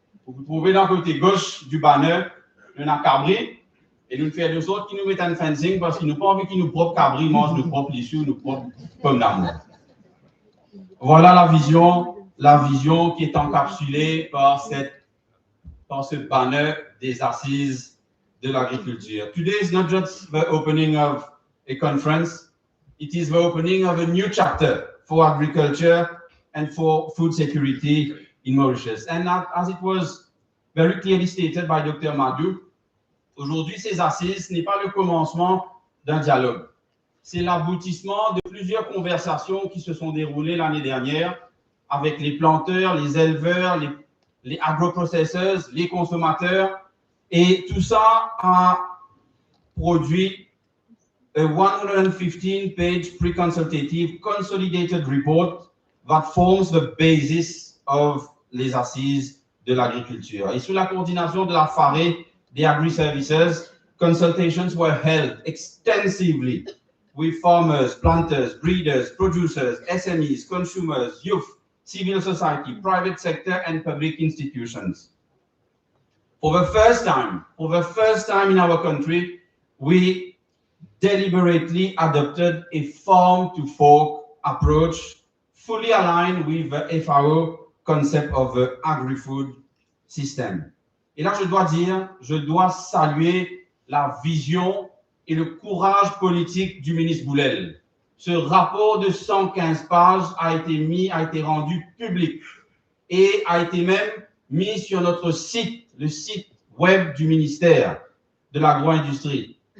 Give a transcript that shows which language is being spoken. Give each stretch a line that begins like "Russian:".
French: Vous trouvez dans le côté gauche du banner, on a cabri, et nous faisons de sorte qu'ils nous mettent un fencing parce qu'ils n'ont pas envie qu'ils nous propres cabri mangent nos propres issues, nos propres pommes d'amour. Voilà la vision qui est encapsulée par ce banner des assises de l'agriculture.
English: Today is not just the opening of a conference, it is the opening of a new chapter for agriculture and for food security in Mauritius. And as it was very clearly stated by Dr.
French: Madou, aujourd'hui, ces assises n'est pas le commencement d'un dialogue. C'est l'aboutissement de plusieurs conversations qui se sont déroulées l'année dernière avec les planteurs, les éleveurs, les agroprocessors, les consommateurs. Et tout ça a produit
English: a 115-page pre-consultative consolidated report that forms the basis of les assises de l'agriculture.
French: Et sous la coordination de la FARE,
English: the Agri-Services, consultations were held extensively with farmers, planters, breeders, producers, SMEs, consumers, youth, civil society, private sector, and public institutions. For the first time in our country, we deliberately adopted a farm-to-fork approach fully aligned with the FAO concept of the agri-food system.
French: Et là, je dois saluer la vision et le courage politique du ministre Boulel. Ce rapport de 115 pages a été rendu public et a été même mis sur notre site, le site web du ministère de l'agro-industrie.